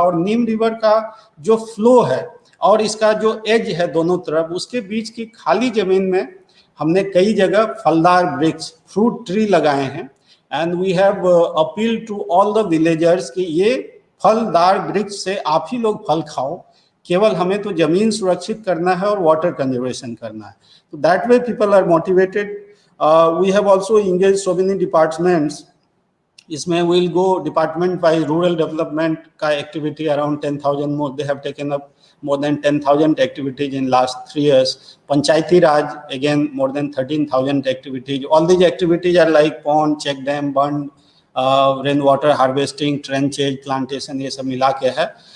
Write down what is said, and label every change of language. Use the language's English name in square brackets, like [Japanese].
[Hindi] और नीम रिवर का जो फ्लो है और इसका जो एज है दोनों तरफ, उसके बीच की खाली जमीन में हमने कई जगह फलदार वृक्ष, फ्रूट ट्री लगाए हैं, [English] and we have appeal to all the villagers [Hindi] कि ये फलदार वृक्ष से आप ही लोग फल खाओ, केवल हमें तो जमीन सुरक्षित करना है और वाटर कंजर्वेशन करना है। [English] तो that way people are motivated. We have also engaged so many departments. इसमें we'll go department by rural development का activity around 10,000 more. They have taken up more than 10,000 activities in last 3 years. Panchayati Raj, again more than 13,000 activities. All these activities are like pond, check dam, bund, [Hindi] rain water harvesting, tranches, plantation, ये सब मिला के है.